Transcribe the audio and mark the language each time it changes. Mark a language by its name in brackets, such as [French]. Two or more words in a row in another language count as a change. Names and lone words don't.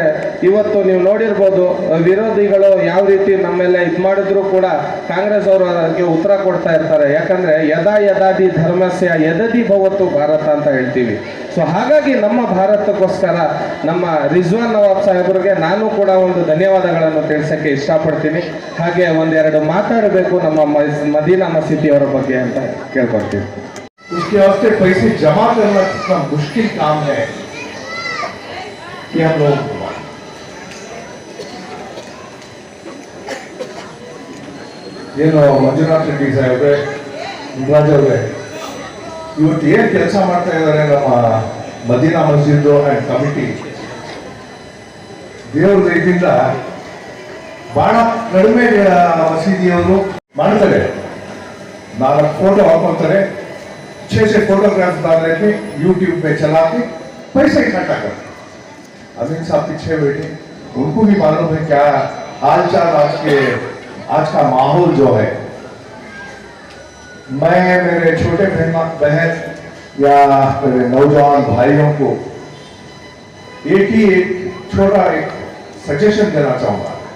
[Kannada] ಇವತ್ತು ನೀವು ನೋಡಿರ್ಬೋದು, ವಿರೋಧಿಗಳು ಯಾವ ರೀತಿ ನಮ್ಮೆಲ್ಲ ಇದು ಮಾಡಿದ್ರು ಕೂಡ ಕಾಂಗ್ರೆಸ್ ಅವರು ಅದಕ್ಕೆ ಉತ್ತರ ಕೊಡ್ತಾ ಇರ್ತಾರೆ, ಯಾಕಂದ್ರೆ [Sanskrit] ಯದಾ ಯದಾದಿ ಧರ್ಮಸ್ಯ ಯದದಿ ಭವತ್ತು ಭಾರತ [Kannada] ಅಂತ ಹೇಳ್ತೀವಿ। ಸೊ ಹಾಗಾಗಿ ನಮ್ಮ ಭಾರತಕ್ಕೋಸ್ಕರ ನಮ್ಮ ರಿಜ್ವಾನ್ ನವಾಬ್ ಸಾಹೇಬರಿಗೆ ನಾನು ಕೂಡ ಒಂದು ಧನ್ಯವಾದಗಳನ್ನು ತಿಳಿಸಕ್ಕೆ ಇಷ್ಟಪಡ್ತೀನಿ। ಹಾಗೆ ಒಂದೆರಡು ಮಾತಾಡಬೇಕು ನಮ್ಮ ಮದೀನಾ ಮಸೀದಿಯವರ ಬಗ್ಗೆ ಅಂತ ಕೇಳ್ಕೊಳ್ತೀನಿ। [Urdu] اس کے واسطے پیسے جمع کرنا کتنا مشکل کام ہے کہ ہم لوگ [Kannada] ಏನು ಮಂಜುನಾಥ್ ರೆಡ್ಡಿ ಸಾಹೇಬ್ರೆ, ರಾಜ್ ಅವರೇ, ಇವತ್ತು ಏನು ಕೆಲಸ ಮಾಡ್ತಾ ಇದ್ದಾರೆ ನಮ್ಮ ಮದೀನಾ ಮಸ್ಜಿದ್ ಅಂಡ್ ಕಮಿಟಿ, ದೇವ್ರ ಇದರಿಂದ ಬಹಳ ಕಡಿಮೆ ಮಸೀದಿಯವರು ಮಾಡ್ತಾರೆ। [Urdu] 4 फोटो ಹಾಕೊಳ್ತಾರೆ, 6 فوٹوگراف ڈال لیتے، یوٹیوب پہ چلا کے پیسے اکٹھا کرتے. امین صاحب پیچھے بیٹھے، ان کو بھی معلوم ہے کیا حال چال آج کا ماحول جو ہے. میں میرے چھوٹے بہن یا میرے نوجوان بھائیوں کو ایک چھوٹا سجیشن دینا چاہوں گا.